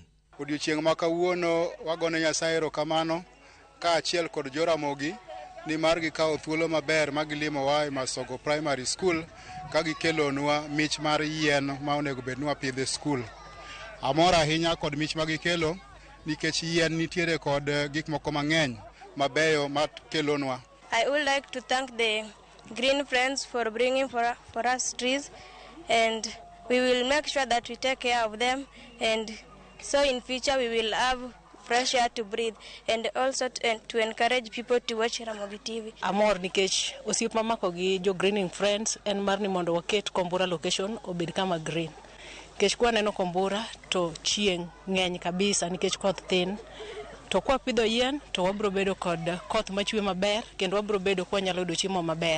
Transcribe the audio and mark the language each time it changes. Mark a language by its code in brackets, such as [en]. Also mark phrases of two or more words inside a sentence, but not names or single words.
[luo] Odiochieng' ma kawuono wagone Nyasaye erokamano ka achiel kod jo-Ramogi ni mar gikawo thuolo maber magilimo wa e Masogo Primary School ka gikelonwa mich mar yien ma onego bed ni wapidho e skul. Amor ahinya kod mich magikelo nikech yien nitiere kod gik moko mang'eny mabeyo makelonwa. [en] I would like to thank the Green Friends for bringing for us trees, and we will make sure that we take care of them, and so in future we will have fresh air to breathe, and also to encourage people to watch Ramogi TV. [luo] Amor nikech osiep mamako gi jo Greening Friends en mar ni mondo waket Kombura location obed kama green. Nikech kwa neno Kombura to chieng' ng'eny kabisa nikech koth tin. To kwa pidho yien to wabro bedo kod koth machwe maber kendo wabro bedo kwa nyalo yudo chiemo maber.